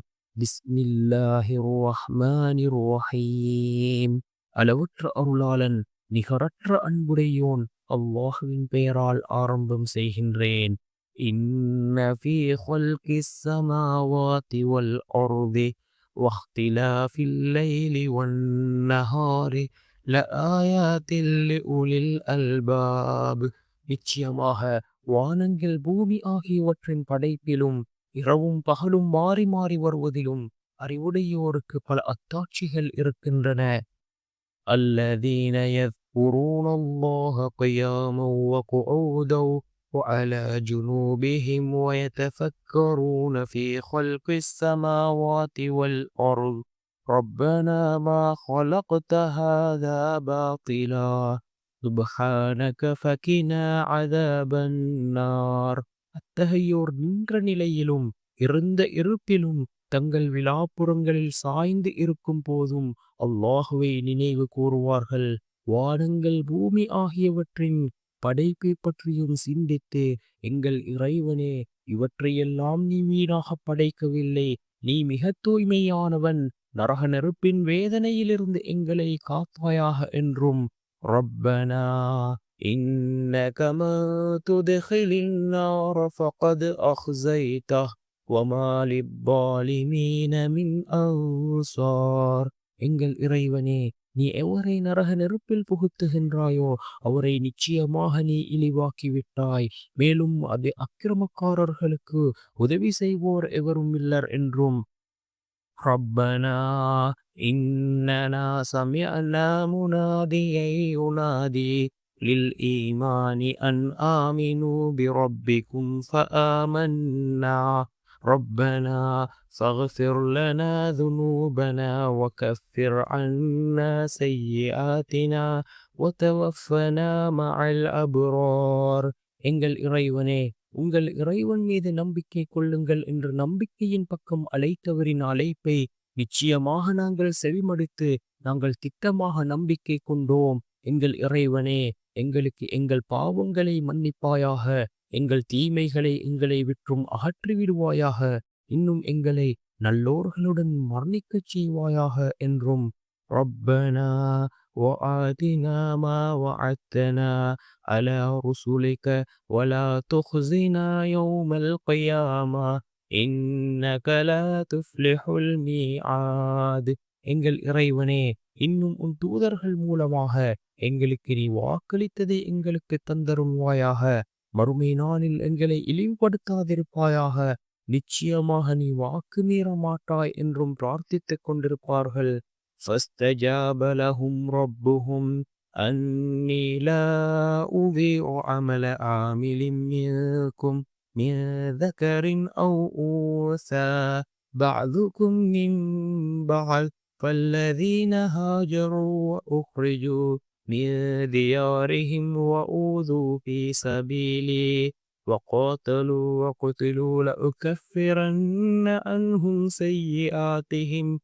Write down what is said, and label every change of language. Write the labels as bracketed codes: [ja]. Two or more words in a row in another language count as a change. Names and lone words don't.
[ar] بسم الله الرحمن الرحيم. [ta] அளவற்ற அருளாளன் நிகரற்ற அன்புடையோன் அல்லாஹ்வின் பெயரால் ஆரம்பம் செய்கின்றேன். [ar] إن في خلق السماوات والأرض واختلاف الليل والنهار لآيات لأولي الألباب. [ta] நிச்சயமாக வானங்கள் பூமி ஆகியவற்றின் படைப்பிலும் இரவும் பகலும் மாறி மாறி வருவதிலும் அறிவுடையோருக்கு பல அத்தாட்சிகள் இருக்கின்றன. [ar] الذين يذكرون الله قياما وقعودا وعلى جنوبهم ويتفكرون في خلق السماوات والأرض ربنا ما خلقت هذا باطلا سبحانك فقنا عذاب النار. [ta] அத்தகையோர் நின்ற நிலையிலும் இருந்த இருப்பிலும் தங்கள் விலாப்புறங்களில் சாய்ந்து இருக்கும் போதும் அல்லாஹுவை நினைவு கூறுவார்கள். வானங்கள் பூமி ஆகியவற்றின் படைப்பை பற்றியும் சிந்தித்து, எங்கள் இறைவனே, இவற்றையெல்லாம் நீ வீணாக படைக்கவில்லை, நீ மிக தூய்மையானவன், நரக நெருப்பின் வேதனையிலிருந்து எங்களை காப்பாயாக என்றும் [ar] ربنا إنك من تدخل النار فقد أخزيته وما للظالمين من أنصار. [ta] எங்கள் இறைவனே, நீ எவரை நரக நெருப்பில் புகுத்துகின்றாயோ அவரை நிச்சயமாக நீ இழிவாக்கி விட்டாய். மேலும் அது அக்கிரமக்காரர்களுக்கு உதவி செய்வோர் எவரும் இல்லர் என்றும். [ar] ربنا إننا سمعنا مناديا ينادي للإيمان أن آمنوا بربكم فآمنا ربنا فاغفر لنا ذنوبنا وكفر عنا سيئاتنا وتوفنا مع الأبرار. [ta] எங்கள் இறைவனே, உங்கள் இறைவன் மீது நம்பிக்கை கொள்ளுங்கள் என்று நம்பிக்கையின் பக்கம் அழைத்தவரின் அழைப்பை நிச்சயமாக நாங்கள் செவிமடுத்து நாங்கள் திட்டமாக நம்பிக்கை கொண்டோம். எங்கள் இறைவனே, எங்களுக்கு எங்கள் பாவங்களை மன்னிப்பாயாக, எங்கள் தீமைகளை எங்களை விற்றும் அகற்றிவிடுவாயாக, இன்னும் எங்களை நல்லோர்களுடன் மரணிக்கச் செய்வாயாக என்றும். [ar] ربنا وآتنا ما وعدتنا على رسلك ولا تخزنا يوم القيامة إنك لا تفلح الميعاد. [ta] எங்கள் இறைவனே, இன்னும் உன் தூதர்கள் மூலமாக எங்களுக்கு நீ வாக்களித்ததை எங்களுக்கு தந்தருள்வாயாக. மறுமை நாளில் எங்களை இழிவுபடுத்தாதிருப்பாயாக. நிச்சயமாக நீ வாக்கு மீற மாட்டாய் என்றும் பிரார்த்தித்துக் கொண்டிருப்பார்கள். [ar] فاستجاب لهم ربهم أني لا أضيع عمل عامل منكم من ذكر أو أنثى بعضكم من بعض فالذين هاجروا وأخرجوا من ديارهم وأوذوا في سبيلي وقاتلوا وقتلوا لأكفرن عنهم سيئاتهم